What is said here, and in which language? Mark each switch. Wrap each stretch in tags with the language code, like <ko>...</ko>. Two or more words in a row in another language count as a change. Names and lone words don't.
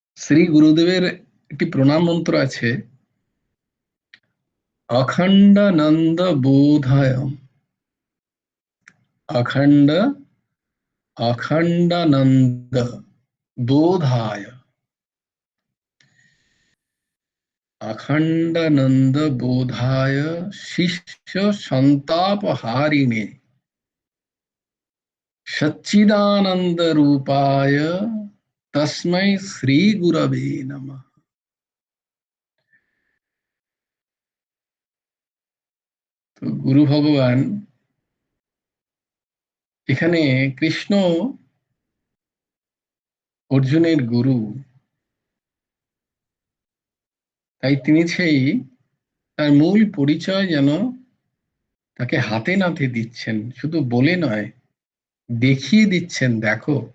<bn>শ্রী গুরুদেবের একটি প্রণাম মন্ত্র আছে,</bn> <sa>অখণ্ডানন্দ বোধায়, অখণ্ড অখণ্ডানন্দ বোধায়, अखंडानंद बोधाय शिष्य संताप हारिणे सच्चिदानंद रूपाय तस्मै श्री गुरवे नमः।</sa> <bn>তো গুরু ভগবান এখানে কৃষ্ণ অর্জুনের গুরু, তাই তিনি সেই তার মূল পরিচয় যেন তাকে হাতে নাতে দিচ্ছেন, শুধু বলে নয়, দেখিয়ে দিচ্ছেন, দেখো।</bn>